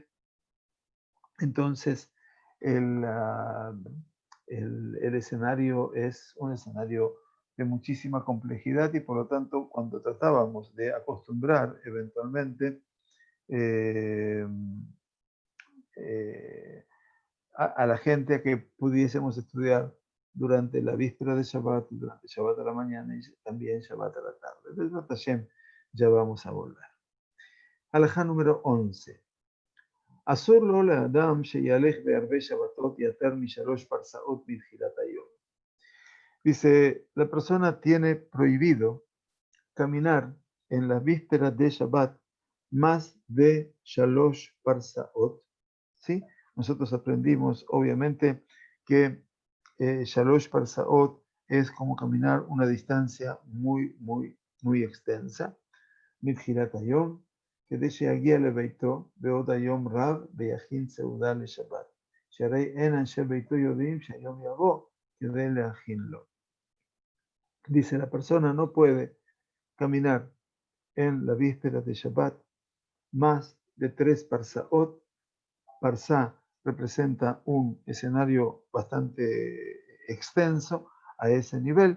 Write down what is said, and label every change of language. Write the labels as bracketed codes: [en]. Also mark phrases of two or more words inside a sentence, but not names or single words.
[es] Entonces, el escenario es un escenario de muchísima complejidad y por lo tanto, cuando tratábamos de acostumbrar eventualmente a la gente a que pudiésemos estudiar durante la víspera de Shabbat, durante Shabbat a la mañana y también Shabbat a la tarde. Desde Hashem ya vamos a volver. Alajá número 11. [he] אסור לו לאדם שילך בהרבה שבתות יותר משלוש פרסאות מתחילת היום. [es] Dice, la persona tiene prohibido caminar en la víspera de Shabbat más de [he] שלוש פרסאות. [es] ¿Sí? Nosotros aprendimos, obviamente, que [he] שלוש פרסאות [es] es como caminar una distancia muy extensa. [he] מתחילת היום, כדי שיגיע לביתו בעוד היום רב ויכין סעודה לשבת. שהרי אין אנשי ביתו יודעים שהיום יבוא כדי להכין לו. [es] Dice, la persona no puede caminar en la víspera de Shabbat más de 3 parsaot. Parsá representa un escenario bastante extenso a ese nivel.